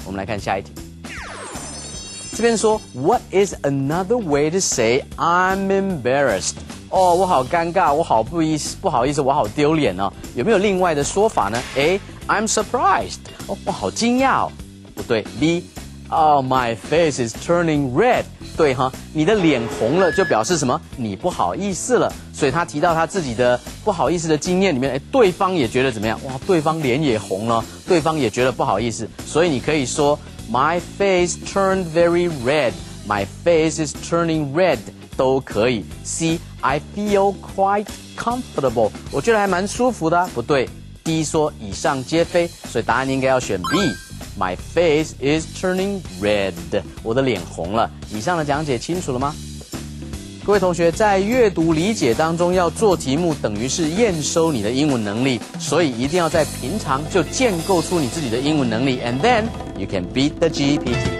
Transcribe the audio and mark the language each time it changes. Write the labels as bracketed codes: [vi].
[zh] 我们来看下一题。这边说 [en] What is another way to say I'm embarrassed？ [zh] 哦，我好尴尬，我好不好意思，我好丢脸哦。有没有另外的说法呢 ？ [en] A. I'm surprised。 [zh] 哦，我好惊讶哦。不对。 [en] B. Oh, my face is turning red。 [zh] 对哈，你的脸红了，就表示什么？你不好意思了。所以他提到他自己的不好意思的经验里面，对方也觉得怎么样？哇，对方脸也红了，对方也觉得不好意思。所以你可以说 [en] My face turned very red. My face is turning red 都可以。 C. I feel quite comfortable. [zh] 我觉得还蛮舒服的啊。不对。D 说以上皆非，所以答案应该要选 B。 [en] My face is turning red. [zh] 我的脸红了。以上的讲解清楚了吗？各位同学，在阅读理解当中要做题目，等于是验收你的英文能力，所以一定要在平常就建构出你自己的英文能力 ， [en] and then you can beat the GPT.